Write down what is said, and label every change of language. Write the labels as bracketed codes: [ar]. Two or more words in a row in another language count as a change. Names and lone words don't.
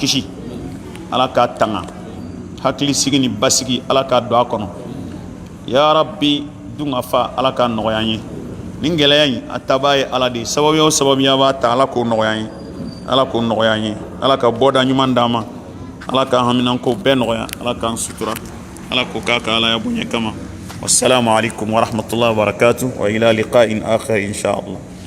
[bm] kisi ala k'a tanga hakili sigi ni basigi ala k'a don a kɔnɔ [ar] يا ربي [bm] dunga fa ala k'a nɔgɔya an ye nin gɛlɛya in a tabaa ye ala de ye sababuya o sababuya b'a ta ala k'o nɔgɔya an ye ala k'o nɔgɔya an ye ala ka bɔda ɲuman d'an ma ala k'an haminanko bɛɛ nɔgɔya ala k'an sutura ala k'o k'a ka ala ya bonya kama [ar] والسلام عليكم ورحمة الله وبركاته وإلى لقاء آخر إن شاء الله.